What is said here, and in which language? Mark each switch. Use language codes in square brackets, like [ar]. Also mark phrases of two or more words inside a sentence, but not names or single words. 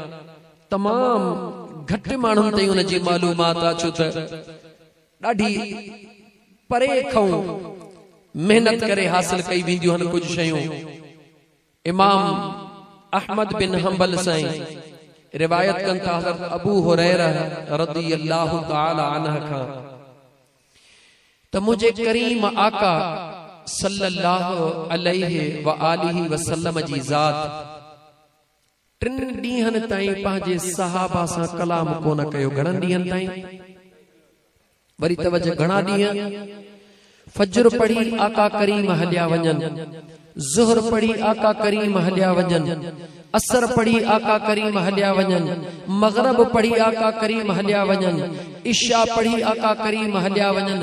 [sd] तमामु घटि माण्हुनि ताईं उन जी मालूमात आहे, छो त ॾाढी परे खां मेहनत करे हासिल कई वेंदियूं आहिनि कुझु शयूं। इमाम अहमद बिन हंबल साईं रिवायत कनि था हज़रत अबू हुरैरा [ar] رضي الله تعالى عنه [sd] खां त मुंहिंजे करीम आका [ar] صلى الله عليه وآله وسلم [sd] जी ज़ात 3 ॾींहंनि ताईं पंहिंजे सहाबा सां कलाम कोन कयो। घणनि ॾींहंनि ताईं? वरी तवजो, घणा ॾींहं? फजर पढ़ी आका करीम हलिया वञनि, ज़ुहर पढ़ी आका करीम हलिया वञनि, असर पढ़ी आका करीम हलिया वञनि, मगरिब पढ़ी आका करीम हलिया वञनि, इशा पढ़ी आका करीम हलिया वञनि।